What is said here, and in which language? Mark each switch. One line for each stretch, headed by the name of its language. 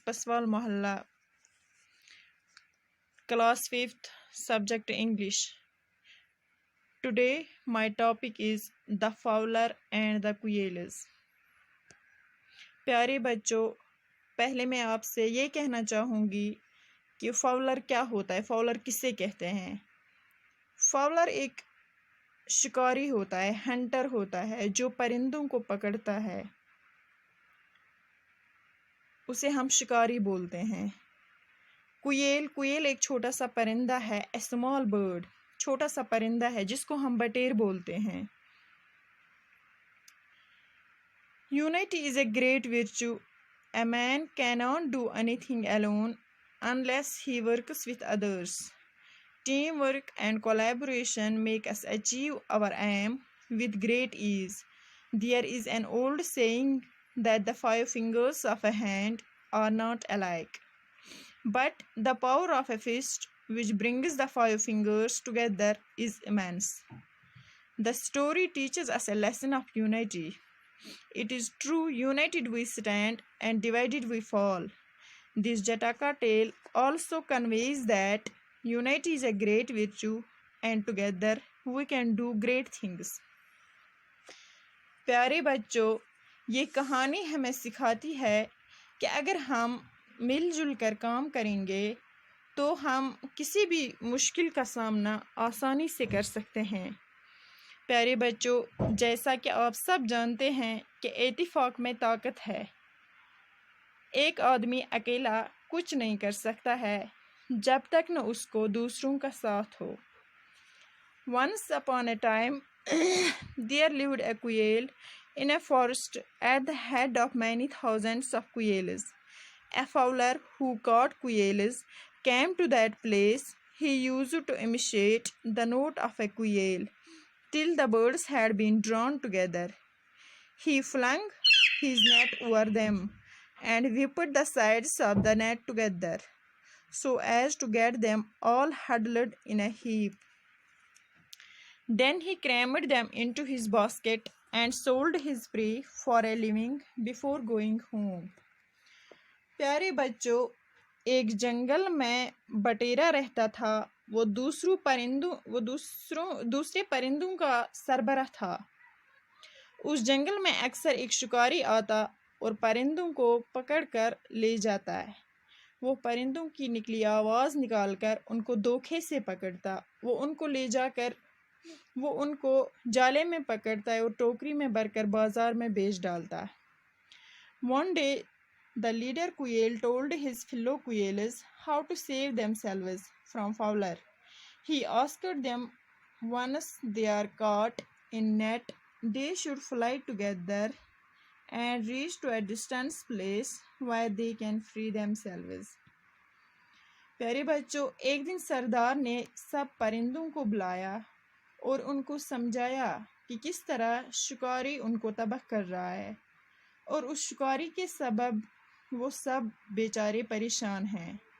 English: Paswal Mohalla, class 5th, subject English. Today, my topic is the fowler and the quails.
Hindi: प्यारे बच्चों, पहले मैं आपसे ये कहना चाहूँगी कि फाउलर क्या होता है, फाउलर किसे कहते हैं। फाउलर एक शिकारी होता है, हंटर होता है, जो परिंदों को पकड़ता है, उसे हम शिकारी बोलते हैं। कुयेल एक छोटा सा परिंदा है,
English: a small bird,
Hindi: छोटा सा परिंदा है जिसको हम बटेर बोलते हैं।
English: Unity is a great virtue. A man cannot do anything alone unless he works with others. Teamwork and collaboration make us achieve our aim with great ease. There is an old saying that the 5 fingers of a hand are not alike, but the power of a fist which brings the 5 fingers together is immense. The story teaches us a lesson of unity. It is true, united we stand and divided we fall. This Jataka tale also conveys that unity is a great virtue and together we can do great things.
Hindi: प्यारे बच्चों, ये कहानी हमें सिखाती है कि अगर हम मिलजुल कर काम करेंगे तो हम किसी भी मुश्किल का सामना आसानी से कर सकते हैं। प्यारे बच्चों, जैसा कि आप सब जानते हैं कि इत्तेफाक में ताकत है। एक आदमी अकेला कुछ नहीं कर सकता है जब तक न उसको दूसरों का साथ हो।
English: Once upon a time, there lived a quail in a forest at the head of many thousands of quails. A fowler who caught quails came to that place. He used to imitate the note of a quail till the birds had been drawn together. He flung his net over them and whipped the sides of the net together so as to get them all huddled in a heap. Then he crammed them into his basket and sold his prey for a living before going home.
Hindi: प्यारे बच्चों, एक जंगल में बटेरा रहता था। वो दूसरे परिंदों का सरबराह था। उस जंगल में अक्सर एक शिकारी आता और परिंदों को पकड़कर ले जाता है। वो परिंदों की निकली आवाज़ निकालकर उनको धोखे से पकड़ता। वो उनको जाले में पकड़ता है और टोकरी में भरकर बाजार में बेच डालता है।
English: One day, the leader quail told his fellow quails how to save themselves from fowler. He asked them, once they are caught in net, they should fly together and reach to a distant place where they can free themselves.
Hindi: प्यारे बच्चों, एक दिन सरदार ने सब परिंदों को बुलाया और उनको समझाया कि किस तरह शिकारी उनको तबाह कर रहा है और उस शिकारी के सबब वो सब बेचारे परेशान हैं।